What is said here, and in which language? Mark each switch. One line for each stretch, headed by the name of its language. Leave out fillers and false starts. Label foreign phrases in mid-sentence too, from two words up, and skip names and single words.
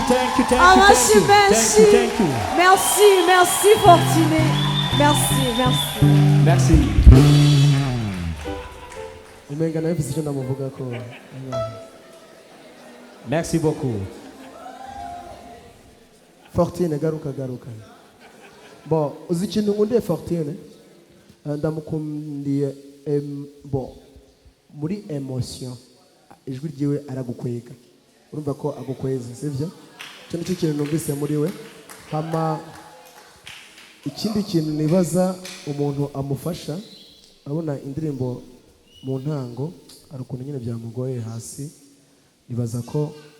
English: thank you, thank you,
Rundi: Amashi
English: thank you,
Rundi: menshi.
English: thank you.
French: Merci, merci Fortuné. Merci, merci. Merci.
Rundi: umenga nawe mfise icyo ndamuvuga ko
French: Merci beaucoup.
Rundi: Fortune garuka bon uzi ikintu nkundiye Fortune ndamukundiye bon muri emotion ijwi ryiwe aragukwega urumva ko agukweza sivyo cyo nicyo kintu numvise muri we hama ikindi kintu nibaza umuntu amufasha abona indirimbo mu ntango ari ukuntu nyine byamugoye hasi nibaza ko